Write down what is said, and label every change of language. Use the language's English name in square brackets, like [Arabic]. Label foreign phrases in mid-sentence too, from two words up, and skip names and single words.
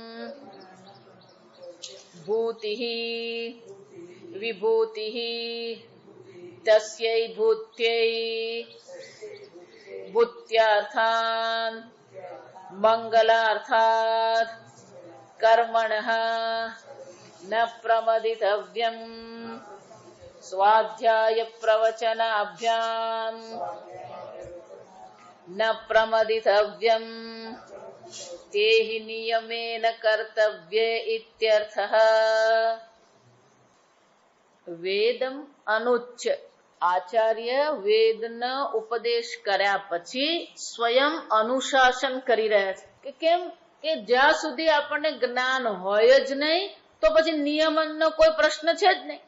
[Sanskrit] भूतिः विभूतिः तस्यै भूत्यै भूत्यार्थान् मंगलार्थात् कर्मणः न प्रमदितव्यम् स्वाध्याय प्रवचनाभ्याम् न प्रमदितव्यम तेहि नियमेन कर्तव्ये इत्यर्थः. वेदम अनुच्च, [Gujarati] આચાર્ય વેદનો ઉપદેશ કર્યા પછી સ્વયં અનુશાસન કરી રહ્યા છે કે કેમ કે જ્યાં સુધી આપણને જ્ઞાન હોય જ નહીં તો પછી નિયમનનો કોઈ પ્રશ્ન છે જ નહીં.